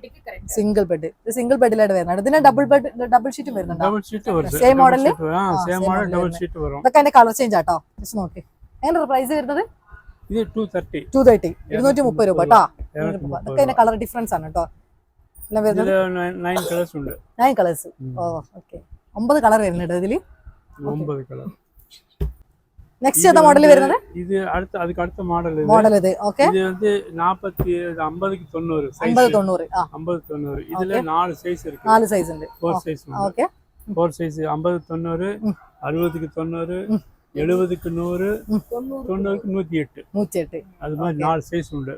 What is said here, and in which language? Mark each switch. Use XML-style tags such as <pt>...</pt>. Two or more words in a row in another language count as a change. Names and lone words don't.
<ml>സിംഗിൾ ബെഡിലായിട്ട് വരുന്നുണ്ട് ഇതിന് ഡബിൾ ഷീറ്റും വരുന്നുണ്ട് സെയിം മോഡലിൽ ഇതൊക്കെ അതിന്റെ</ml> <en>colour change</en> <ml>ആട്ടോ ജസ്റ്റ് നോക്കി എങ്ങനെ പ്രൈസ് വരുന്നത് 230 230 രൂപ കേട്ടോ ഇതൊക്കെ അതിന്റെ</ml> <en>colour difference</en> <ml>ആണ് കേട്ടോ എല്ലാം വരുന്നത് 9 കളേഴ്സ് ഓ ഓക്കെ 9 കളർ വരുന്നുണ്ട് ഇതില് 9 കളർ നെക്സ്റ്റ് ഏതാ മോഡൽ വരുന്നത് ഇത് അടുത്ത മോഡൽ ഇത് ഓക്കേ</ml> <ta>ഇത് வந்து 40 50க்கு 90 50 90 இதுல 4 சைஸ் இருக்கு</ta> <ml>4 சைஸ் ഉണ്ട്</ml> <ta>4 சைஸ் ஓகே 4 சைஸ் 50 90 60க்கு 90 70க்கு 100 90க்கு 108 அது மாதிரி 4 சைஸ் உண்டு</ta>